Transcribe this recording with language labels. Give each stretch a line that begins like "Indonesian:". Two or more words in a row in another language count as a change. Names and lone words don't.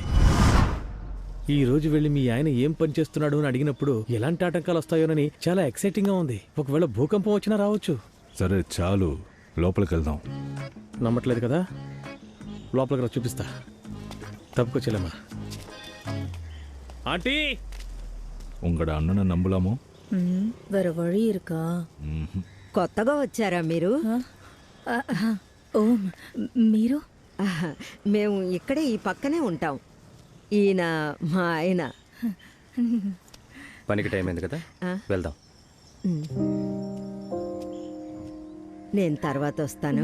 Telugu: ఈ రోజు వెళ్ళి మీ ఆయన ఏం పని చేస్తున్నాడు అని అడిగినప్పుడు ఎలాంటి ఆటంకాలు వస్తాయోనని చాలా ఎక్సైటింగ్ గా ఉంది. ఒకవేళ భూకంపం వచ్చినా రావచ్చు. సరే చాలు, లోపలికి వెళ్దాం. నమ్మట్లేదు కదా, లోపలికి రా చూపిస్తా. తప్పుకొచ్చేలమ్మా. ఆంటీ,
Tamil: உங்களோட அண்ணனை நம்பலாமோ? வேற வழி இருக்கா?
Telugu: కొత్తగా వచ్చారా మీరు? ఓ మీరు? ఆహా, మేము ఇక్కడే ఈ పక్కనే ఉంటాం. ఈయన మా ఆయన. పనికి టైం అయింది కదా, వెళ్దాం. నేను తర్వాత వస్తాను.